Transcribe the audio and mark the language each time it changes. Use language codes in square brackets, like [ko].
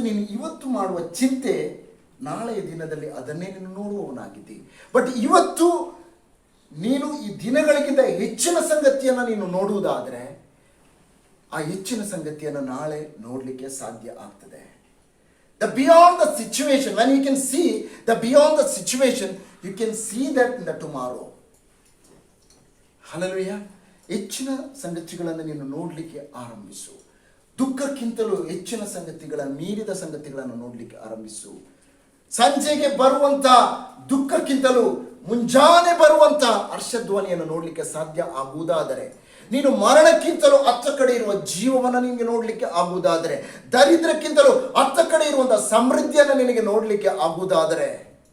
[kn] ಇವತ್ತು ಮಾಡುವ ಚಿಂತೆ ನಾಳೆಯ ದಿನದಲ್ಲಿ ಅದನ್ನೇ ನೀನು ನೋಡುವವನಾಗಿದ್ದಿ. ಬಟ್ ಇವತ್ತು ನೀನು ಈ ದಿನಗಳಿಗಿಂತ ಹೆಚ್ಚಿನ ಸಂಗತಿಯನ್ನು ನೀನು ನೋಡುವುದಾದರೆ ಆ ಹೆಚ್ಚಿನ ಸಂಗತಿಯನ್ನು ನಾಳೆ ನೋಡಲಿಕ್ಕೆ ಸಾಧ್ಯ ಆಗ್ತದೆ. [en] The beyond the situation, when you can see the beyond the situation, you can see that in the tomorrow. Hallelujah. [kn] ಹೆಚ್ಚಿನ ಸಂಗತಿಗಳನ್ನು ನೀನು ನೋಡಲಿಕ್ಕೆ ಆರಂಭಿಸು. ದುಃಖಕ್ಕಿಂತಲೂ ಹೆಚ್ಚಿನ ಮೀರಿದ ಸಂಗತಿಗಳನ್ನು ನೋಡಲಿಕ್ಕೆ ಆರಂಭಿಸು. ಸಂಜೆಗೆ ಬರುವಂತ ದುಃಖಕ್ಕಿಂತಲೂ ಮುಂಜಾನೆ ಬರುವಂತ ಹರ್ಷಧ್ವನಿಯನ್ನು ನೋಡಲಿಕ್ಕೆ ಸಾಧ್ಯ ಆಗುವುದಾದರೆ, ನೀನು ಮರಣಕ್ಕಿಂತಲೂ ಅತ್ತ ಕಡೆ ಇರುವ ಜೀವವನ್ನು ನಿನಗೆ ನೋಡಲಿಕ್ಕೆ ಆಗುವುದಾದರೆ, ದರಿದ್ರಕ್ಕಿಂತಲೂ ಅತ್ತ ಕಡೆ ಇರುವಂತಹ ಸಮೃದ್ಧಿಯನ್ನು ನಿನಗೆ ನೋಡಲಿಕ್ಕೆ ಆಗುವುದಾದರೆ,